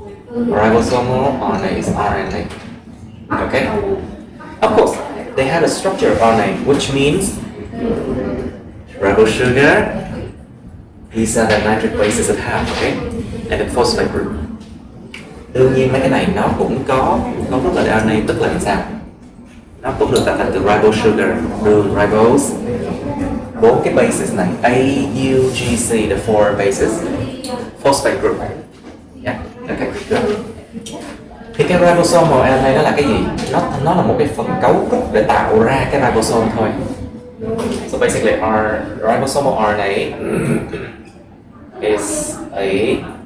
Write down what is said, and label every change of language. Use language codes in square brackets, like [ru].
[en] Ribosomal RNA is RNA. Okay? Of course, they have a structure of RNA, which means ribose sugar, these are the nitric bases it have, okay? And the phosphate group. [vi] Đương nhiên mấy cái này nó cũng có rất là RNA, tức là sao? Nó cũng được tạo thành từ ribose sugar, đường ribose, 4 cái bases này, A, U, G, C, [en] the 4 bases, phosphate group. Yeah, okay, good. [vi] Thì cái ribosomal RNA đó là cái gì? Nó là một cái phần cấu trúc để tạo ra cái ribosome thôi. [en] So basically, our ribosomal RNA is a